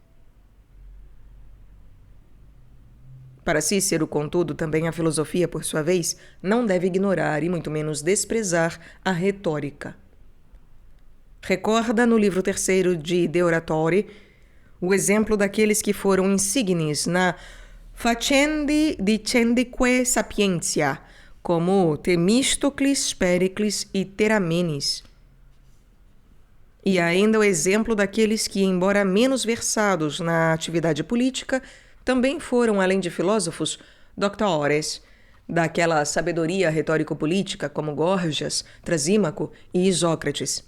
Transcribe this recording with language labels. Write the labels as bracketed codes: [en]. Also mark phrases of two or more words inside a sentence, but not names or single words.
[pt] Para Cícero, contudo, também a filosofia, por sua vez, não deve ignorar e muito menos desprezar a retórica. Recorda no livro 3º de De Oratore o exemplo daqueles que foram insignes na [la] Facendi dicendique sapientia, [pt] como Temístocles, Péricles e Teramenes. E ainda o exemplo daqueles que, embora menos versados na atividade política, também foram, além de filósofos, doctores, daquela sabedoria retórico-política como Górgias, Trasímaco e Isócrates.